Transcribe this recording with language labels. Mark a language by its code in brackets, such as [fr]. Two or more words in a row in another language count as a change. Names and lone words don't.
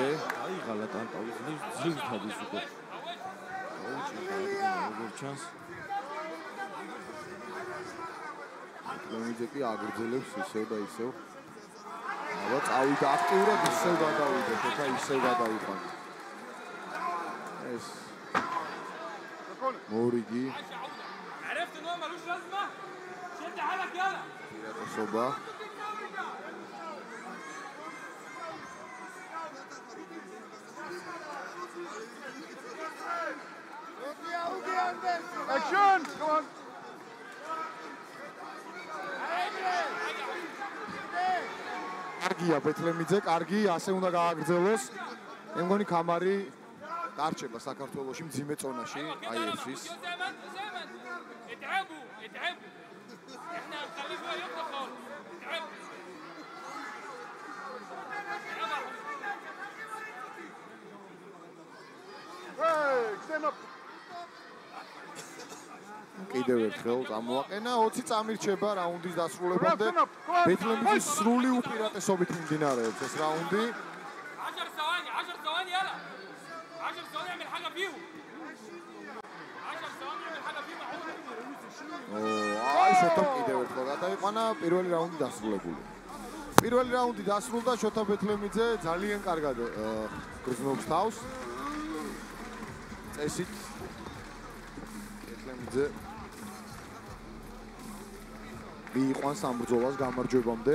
[ka] აიღალა ტანტავის ძლივად ის უკვე როგორ ჩანს ლომიძე კი აგრძელებს ისევ და ისევ აბა წავიდა აქტიურად ისევ გადავიდა შოთა ისევ გადავიდა ეს მორიგი [ar] عرفت ان هو ملوش لازمه شد حالك يلا [ka] პირატესობა [en] Action! Come on! [ka] კარგია ბეთლემიძე, კარგი, ასე უნდა გააგრძელოს. მე მგონი კამარი დარჩება საქართველოში მძიმე წონაში, აი ეს. [ar] اتعبوا اتعبوا احنا هنخليه شويه يطلع خالص اتعبوا [en] Hey, stand up! [ka] კიდევ ერთხელ წამოაყენა 20 წამირჩება რაუნდის დასრულებამდე. ბეთლემიძის სრული უპირატესობით მიმდინარეობს ეს რაუნდი. [ar] 10 ثواني 10 ثواني يلا 10 ثواني اعمل حاجه فيهم 10 ثواني اعمل حاجه فيهم [ka] აი შოთა კიდევ ერთხელ გადაიყვანა პირველი რაუნდი დასრულებული. პირველი რაუნდი დასრულდა შოთა ბეთლემიძე ძალიან კარგად გრძნობს თავს. წესით ბეთლემიძე მიიყვანს ამ ბრძოლას გამარჯვებამდე.